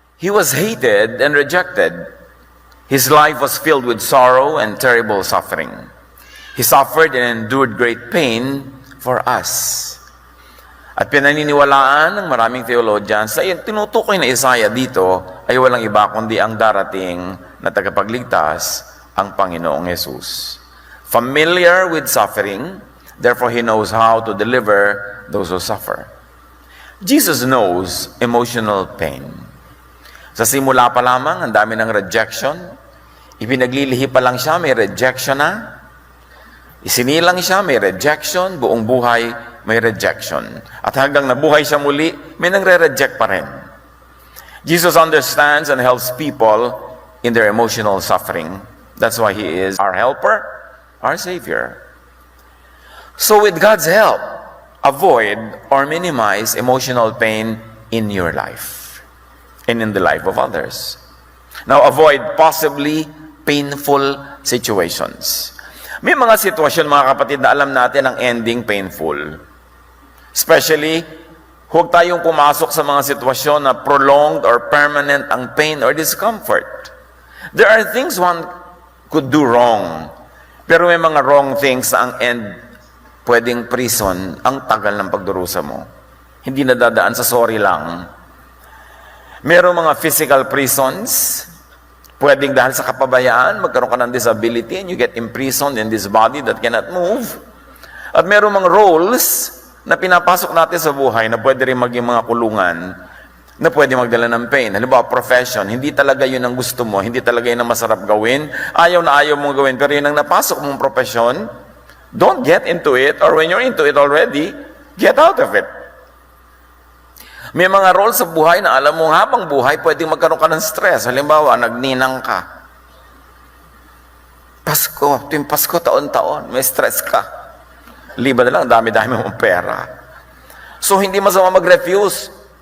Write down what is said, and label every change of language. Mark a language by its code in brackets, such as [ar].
[en] He was hated and rejected. His life was filled with sorrow and terrible suffering. He suffered and endured great pain for us. [tl] At pinaniniwalaan ng maraming theologians na tinutukoy na Isaiah dito ay walang iba kundi ang darating na tagapagligtas, ang Panginoong Jesus. [en] Familiar with suffering, therefore He knows how to deliver those who suffer. Jesus knows emotional pain. [tl] Sa simula pa lamang, ang dami ng rejection. Ipinaglilihi pa lang siya, may rejection na. Isinilang siya, may rejection. Buong buhay, may rejection. At hanggang nabuhay siya muli, may nangre-reject pa rin. [en] Jesus understands and helps people in their emotional suffering. That's why He is our helper, our Savior. So with God's help, avoid or minimize emotional pain in your life and in the life of others. Now, avoid possibly painful situations. [tl] May mga sitwasyon, mga kapatid, na alam natin ang ending painful. Especially, huwag tayong pumasok sa mga sitwasyon na [en] prolonged or permanent [tl] ang pain or discomfort. [en] There are things one could do wrong, [tl] pero may mga wrong things na ang end pwedeng prison, ang tagal ng pagdurusa mo. Hindi nadadaan sa sorry lang. Merong mga physical prisons, pwedeng dahil sa kapabayaan, magkaroon ka ng disability [en] and you get imprisoned in this body that cannot move. [tl] At merong mga roles na pinapasok natin sa buhay na pwede rin maging mga kulungan na pwede magdala ng pain. Halimbawa, profession, hindi talaga yun ang gusto mo, hindi talaga yun ang masarap gawin, ayaw na ayaw mong gawin, pero yun ang napasok mong profession. [en] Don't get into it, or when you're into it already, get out of it. [tl] May mga roles sa buhay na alam mo habang buhay, pwedeng magkaroon ka ng stress. Halimbawa, nagninang ka. Pasko, tuwing Pasko, taon-taon, may stress ka. Liba na lang, dami-dami mong pera. So, hindi masama mag-refuse.